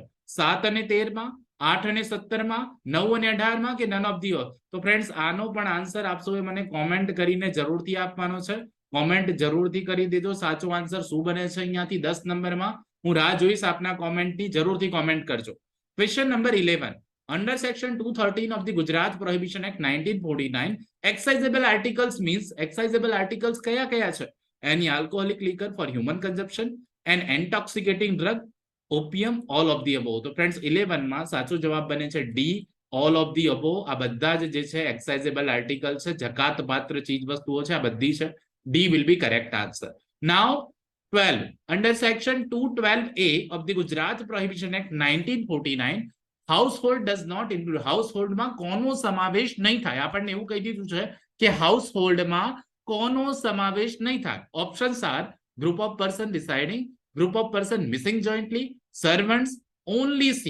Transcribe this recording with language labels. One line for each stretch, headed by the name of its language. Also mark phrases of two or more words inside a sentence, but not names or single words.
Gujarati: 7 અને 13 માં, 8 અને 17 માં, 9 અને 18 માં, કે
English: none of the of?
Gujarati: તો ફ્રેન્ડ્સ આનો પણ આન્સર આપ સૌએ મને કોમેન્ટ કરીને જરૂરથી આપવાનો છે. કોમેન્ટ જરૂરથી કરી દેજો. સાચો આન્સર શું બને છે અહીંયાથી 10 નંબરમાં? હું રાહ જોઈશ આપના કોમેન્ટની, જરૂરથી કોમેન્ટ કરજો. ક્વેશ્ચન નંબર 11,
English: under section 213 of the Gujarat Prohibition Act 1949, excisable articles means, excisable articles
Gujarati: કયા કયા છે?
English: Any alcoholic liquor for human consumption, an intoxicating drug, opium, all of the above.
Gujarati: તો ફ્રેન્ડ્સ 11 માં સાચો જવાબ બને છે ડી,
English: all of the above.
Gujarati: આ બધા જે છે
English: excisable article
Gujarati: છે, જકાત પાત્ર ચીજ વસ્તુઓ છે, આ બધી છે.
English: D will be correct answer. Now 12, under section 212A of the Gujarat Prohibition Act 1949, Household does not include,
Gujarati: હાઉસહોલ્ડમાં કોનો સમાવેશ નહીં થાય? આપણને એવું કહી દીધું છે કે હાઉસહોલ્ડમાં કોનો સમાવેશ નહીં થાય.
English: Options are group of person residing, group of person missing jointly, servants, only C.